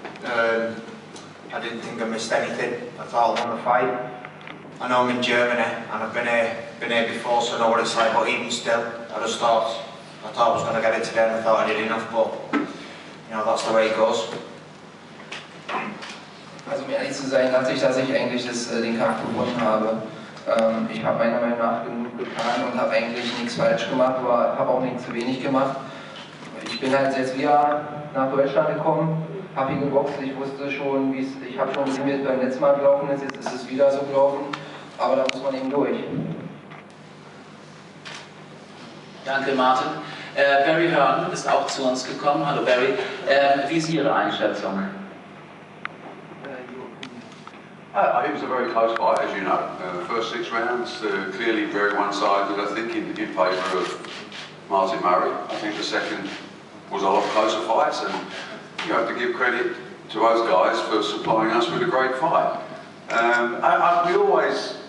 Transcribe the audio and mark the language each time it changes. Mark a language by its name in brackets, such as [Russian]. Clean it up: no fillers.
[English] I didn't think I missed anything. I thought I won the fight. I know I'm in Germany and I've been here before, so I know what it's like, but even still, I thought I was going to get it today and I thought I did enough, but you know, that's the way it goes. [German] Also um ehrlich zu sein, dachte ich, dass ich eigentlich den Kampf gewonnen habe. Ich habe meiner Meinung nach genug getan und habe eigentlich nichts falsch gemacht, aber habe auch nichts zu wenig gemacht. Ich bin halt jetzt wieder nach Deutschland gekommen, habe hier geboxt, ich wusste schon, ich habe schon gesehen, wie es beim letzten Mal gelaufen ist, jetzt ist es wieder so gelaufen, aber da muss man eben durch. Danke, Martin. Barry Hearn ist auch zu uns gekommen. Hallo Barry. Wie ist Ihre Einschätzung? [English] It was a very close fight, as you know. First 6 rounds, clearly very one-sided, I think, in favour of Martin Murray. I think the second was a lot closer fights, and you have to give credit to those guys for supplying us with a great fight. We always